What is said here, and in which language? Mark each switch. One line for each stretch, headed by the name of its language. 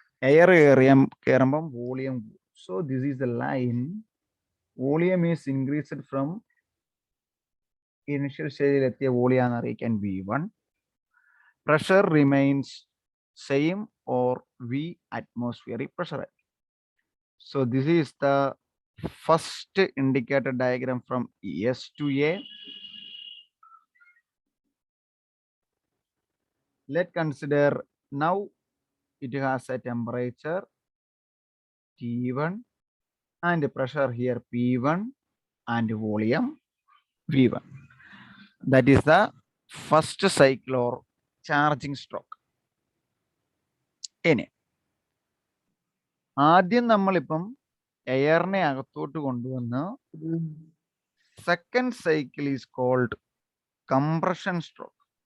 Malayalam: Air കയറുമ്പം volume.
English: So this is the line. Volume is increased from initial
Malayalam: സ്റ്റേജിൽ എത്തിയ വോളിയാന്ന് അറിയിക്കാൻ V1.
English: Pressure remains same or V atmospheric pressure. So this is the first indicator diagram from S to A. Let's consider now it has a temperature T1 and pressure here P1 and volume V1. That is the first cycle or charging stroke.
Malayalam: ഇനി ആദ്യം നമ്മളിപ്പം എയറിനെ അകത്തോട്ട് കൊണ്ടുവന്ന്
English: Second cycle is called compression stroke.